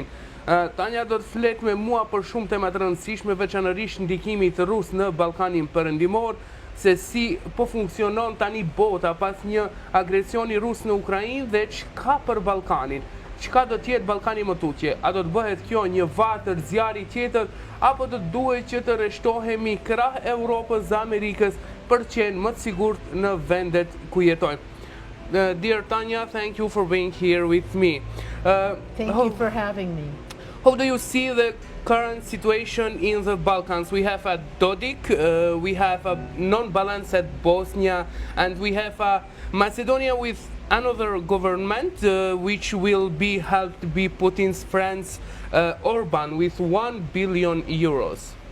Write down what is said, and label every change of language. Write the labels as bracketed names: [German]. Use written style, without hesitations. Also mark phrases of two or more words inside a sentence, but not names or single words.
[Albanian] Tanya do të flet me mua për shumë tema të rëndësishme, veçanërisht ndikimit rus në Ballkanin perëndimor, se si po funksionon tani bota pas një agresioni rus në Ukrainë dhe çka për Ballkanin. Çka do të jetë Ballkani më tutje? A do të bëhet kjo një vatër zjarri tjetër apo do të duhet që të rreshtohemi krah Europës dhe Amerikës për të qenë më të sigurt në vendet ku jetojmë? [English] Dear Tanya, thank you for being here with me. Thank you for having me. How do you see the current situation in the Balkans? We have a Dodik, we have a non-balanced Bosnia, and we have a Macedonia with another government, which will be helped by Putin's friends Orban with 1 billion euros.